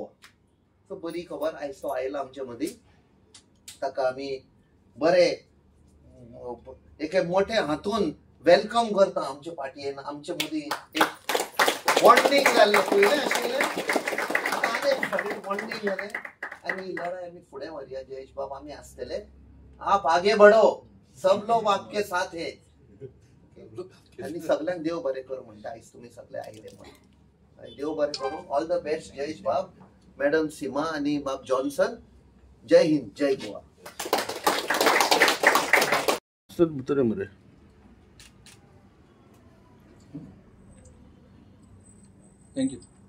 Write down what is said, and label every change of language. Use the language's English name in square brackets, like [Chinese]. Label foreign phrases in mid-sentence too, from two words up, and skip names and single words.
[Konkani] सो बरी खबर आयज तो आयला आमचे मदीं. ताका आमी बरे एक मोठे हातून वेलकम करता आमच्या पार्टयेन. आमचे मदीं एक बॉन्डिंग जाल्लें पयलें आशिल्लें आतां आनी एक फावटी बॉन्डिंग जालें आनी ही लढाई आमी फुडें व्हरया. जयेश बाब आमी आसतले. [Hindi] आप आगे बढ़ो, सब लोग आपके साथ है. [Konkani] आनी सगळ्यांक देव बरें करूं म्हणटा आयज तुमी सगळे आयले म्हणून. देव बरें करूं. [English] all the best जयेश बाब, मॅडम सीमा आनी बाब जॉन्सन. [Hindi] जय हिंद, जय गोवा. भितर मरे [Konkani] थँक्यू.